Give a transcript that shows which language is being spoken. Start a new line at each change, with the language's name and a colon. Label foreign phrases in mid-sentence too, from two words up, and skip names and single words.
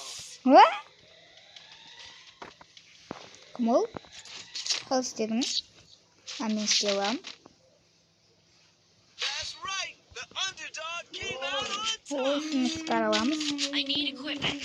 Kazakh: Ва? Кім ол? Қал істедіңіз? Мен істей аламын.
English: That's right. The underdog came out on top.
Kazakh: Осыны шығара аламыз.
English: I need equipment.